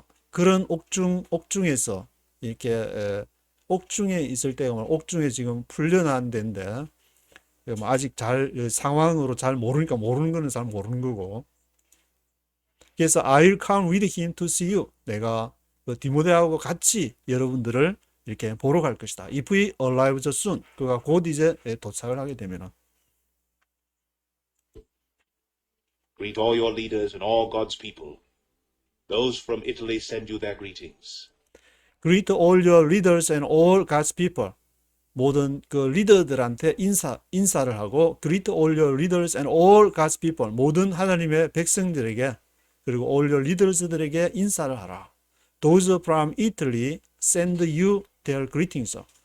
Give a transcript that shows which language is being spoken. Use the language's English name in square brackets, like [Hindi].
[Korean] 그런 옥중에서 이렇게 옥중에 있을 때 옥중에 지금 풀려난 데인데 뭐 아직 잘 상황으로 잘 모르니까 모르는 거는 잘 모르는 거고 그래서 [English] I'll come with him to see you [Korean] 내가 그 디모데하고 같이 여러분들을 이렇게 보러 갈 것이다. [English] If he arrives soon [Korean] 그가 곧 이제 도착을 하게 되면은 [English] Greet all your leaders and all God's people. Those from Italy send you their greetings. Greet all your leaders and all God's people. [Korean] 모든 그 리더들한테 인사를 하고 [English] Greet all your leaders and all God's people. [Korean] 모든 하나님의 백성들에게 그리고 [English] all your leaders [Korean] 들에게 인사를 하라. [English] Those from Italy send you their greetings.